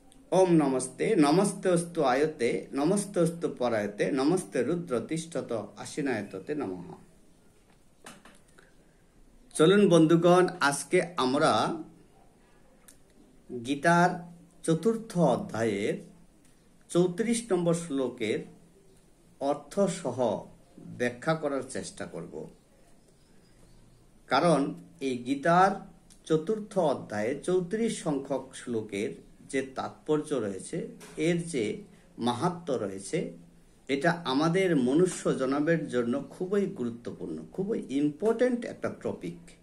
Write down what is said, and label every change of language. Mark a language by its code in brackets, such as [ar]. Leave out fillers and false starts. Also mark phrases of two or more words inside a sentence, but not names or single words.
[sa] ओम नमस्ते नमस्तेस्तु आयते नमस्तेस्तु परायते नमस्ते रुद्र तिष्ठत आशीनायतते नमः। [bn] চলুন বন্ধুগণ আজ কে আমরা গীতার চতুর্থ অধ্যায়ের 34 নম্বর শ্লোকের অর্থ সহ ব্যাখ্যা করার চেষ্টা করব। कारण এই গীতার চতুর্থ অধ্যায়ে 34 সংখ্যক শ্লোকের যে তাৎপর্য রয়েছে, এর যে মাহাত্ম্য রয়েছে, এটা আমাদের মনুষ্য জনবের জন্য খুবই গুরুত্বপূর্ণ, খুবই ইম্পর্টেন্ট একটা টপিক।